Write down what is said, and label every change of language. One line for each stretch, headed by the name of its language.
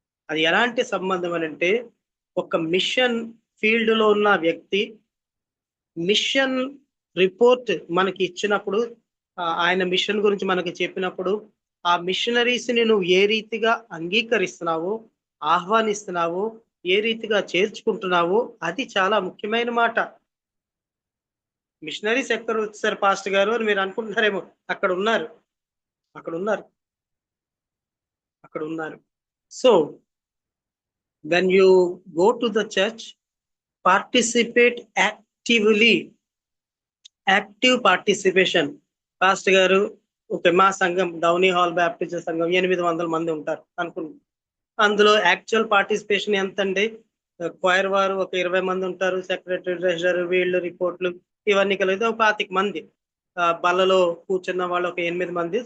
Telugu: అది ఎలాంటి సంబంధం అని అంటే, ఒక మిషన్ ఫీల్డ్ లో ఉన్న వ్యక్తి మిషన్ రిపోర్ట్ మనకి ఇచ్చినప్పుడు, ఆయన మిషన్ గురించి మనకి చెప్పినప్పుడు, ఆ మిషనరీస్ ని నువ్వు ఏ రీతిగా అంగీకరిస్తున్నావో, ఆహ్వానిస్తున్నావో, ఏ రీతిగా చేర్చుకుంటున్నావో, అది చాలా ముఖ్యమైన మాట. మిషనరీస్ ఎక్కడ వచ్చారు పాస్టర్ గారు అని మీరు అనుకుంటున్నారేమో. అక్కడ ఉన్నారు, అక్కడ ఉన్నారు, అక్కడ ఉన్నారు.
English: So when you go to the church, participate actively. Active participation.
Telugu: Pastor గారు, ఓకే, మా సంఘం డౌనీ హాల్ బ్యాప్టిస్ట్ సంఘం 800 మంది ఉంటారు అనుకుంటున్నాం. అందులో యాక్చువల్ పార్టిసిపేషన్ ఎంత అండి? క్వైర్ వారు ఒక 20 మంది ఉంటారు, సెక్రటరీ, ట్రెజరర్, వీళ్ళు రిపోర్ట్లు ఇవన్నీ కలిగితే ఒక 25 మంది, బల్లలో కూర్చున్న వాళ్ళు ఒక 8 మంది.